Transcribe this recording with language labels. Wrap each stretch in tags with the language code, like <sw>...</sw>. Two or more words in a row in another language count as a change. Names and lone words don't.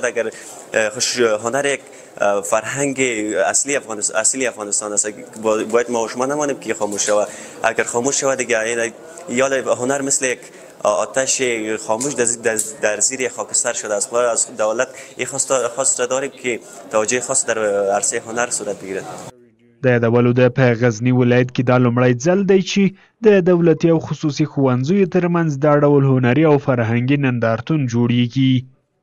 <fa>اگر هنر یک فرهنگ اصلی افغانستان است، باید ما و شما نمانیم که خاموش شود. اگر خاموش شود دیگه یا هنر مثل یک آتش خاموش در زیر خاکستر شده است. ما از دولت این خواست داریم که توجه خاص در عرصه هنر صورت بگیرد.</fa> <ps>د یادولو ده په غزني ولایت کې دا لومړی ځل دی چې د دولتي او خصوصي ښوونځیو ترمنځ دا ډول هنري او فرهنګي نندارتون جوړیږي.</ps>